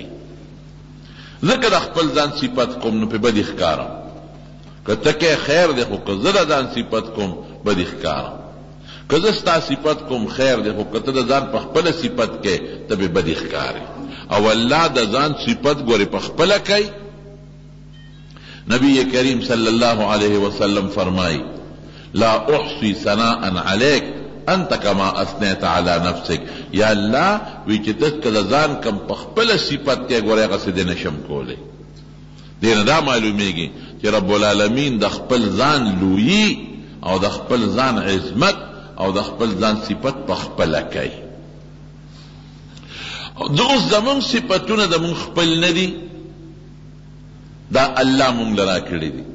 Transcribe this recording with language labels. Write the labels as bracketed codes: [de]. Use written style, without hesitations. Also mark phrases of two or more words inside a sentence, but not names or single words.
[ps] ځکه د خپل ځان صفت کوم نو پې بدې ښکارم، که ته کې خیر دی خو که زه د ځان صفت کوم بدې ښکارم، که زه ستا صفت کوم خیر دی خو که ته د ځان په خپله صفت کې ته به بدې ښکارې. او الله د ځان صفت ګورې په خپله کوي. [ar] نبی کریم صلی اللہ علیہ وسلم فرمائی لا احصی ثناء علیک انت کما اثنیت علی نفسک. [ps] یا اللہ وی چې ته که د ځان کم په خپله صفت کې ګورې هغسې دې نشم کولی. دې نه دا معلومیږي چې [ar] رب العالمین [ps] د خپل ځان لویي او د خپل ځان عظمت او د خپل ځان صفت په خپله کوي. اوس زمونږ صفتونه د مونږ خپل نه دي، دا الله مونږ له راکړي دي.